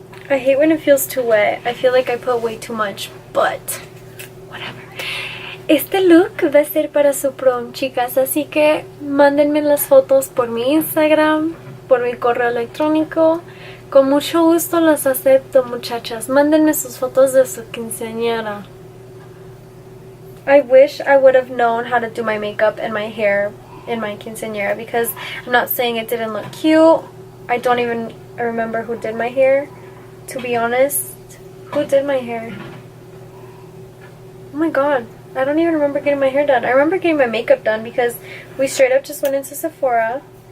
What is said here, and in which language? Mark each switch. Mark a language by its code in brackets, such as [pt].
[en] I hate when it feels too wet. I feel like I put way too much, but whatever. [es] Este look va a ser para su prom, chicas, así que mándenme las fotos por mi Instagram, por mi correo electrónico. Con mucho gusto las acepto, muchachas. Mándenme sus fotos de su quinceañera. [en] I wish I would have known how to do my makeup and my hair in my quinceañera, because I'm not saying it didn't look cute. I don't even remember who did my hair. To be honest, who did my hair? Oh my god, I don't even remember getting my hair done. I remember getting my makeup done because we straight up just went into Sephora.